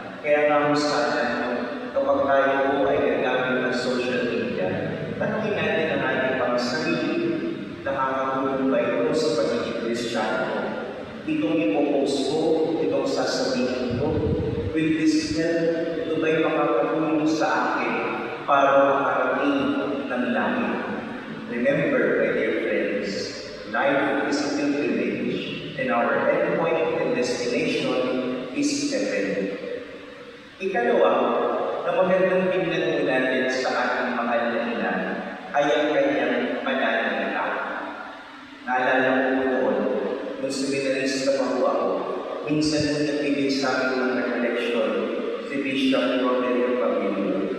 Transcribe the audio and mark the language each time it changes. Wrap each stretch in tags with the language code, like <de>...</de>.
<tl>Kaya nga po sa atin, kapag tayo po ay gagamit ng social media, tanongin natin ang ating mga sarili, nakakatulong ba ito sa pagiging Kristiyano? Itong ipopost ko, itong sasabihin ko,</tl> <en>will this help?</en> <tl>Ito ba'y makakatulong sa akin para makarating ng langit?</tl> <en>Remember, my dear friends, life is a pilgrimage, and our endpoint and destination is heaven.</en> <tl>Ikalawa, na magandang tingnan po natin sa ating mahal na ina ay ang kanyang pananalita. Naalala ko noon, nung seminarista pa po ako, minsan nung nabigay sa akin ng reflection si Bishop Roderick Pabilo.</tl>